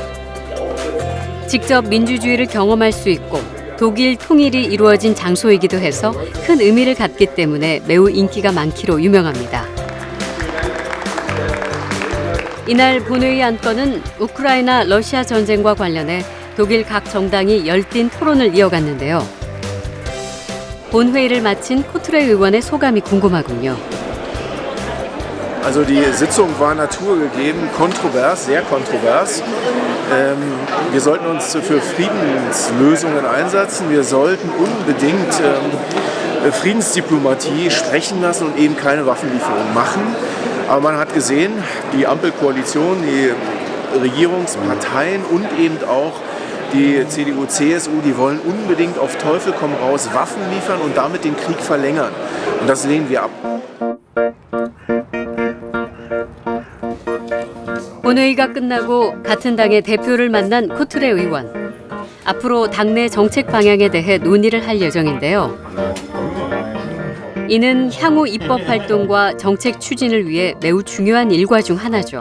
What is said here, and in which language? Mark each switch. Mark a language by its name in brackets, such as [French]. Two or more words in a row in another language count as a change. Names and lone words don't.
[Korean] 직접 민주주의를 경험할 수 있고 독일 통일이 이루어진 장소이기도 해서 큰 의미를 갖기 때문에 매우 인기가 많기로 유명합니다. 이날 본회의 안건은 우크라이나 러시아 전쟁과 관련해 독일 각 정당이 열띤 토론을 이어갔는데요. 본회의를 마친 코트레 의원의 소감이 궁금하군요. [German] Also die Sitzung war naturgegeben, kontrovers, sehr kontrovers. Wir sollten uns für Friedenslösungen einsetzen. Wir sollten unbedingt Friedensdiplomatie sprechen lassen und eben keine Waffenlieferung machen. Aber man hat gesehen, die Ampelkoalition, die Regierungsparteien und eben auch die CDU, CSU, die wollen unbedingt auf Teufel komm raus Waffen liefern und damit den Krieg verlängern. Und das lehnen wir ab. [Korean] 본회의가 끝나고 같은 당의 대표를 만난 코트레 의원. 앞으로 당내 정책 방향에 대해 논의를 할 예정인데요. 이는 향후 입법 활동과 정책 추진을 위해 매우 중요한 일과 중 하나죠.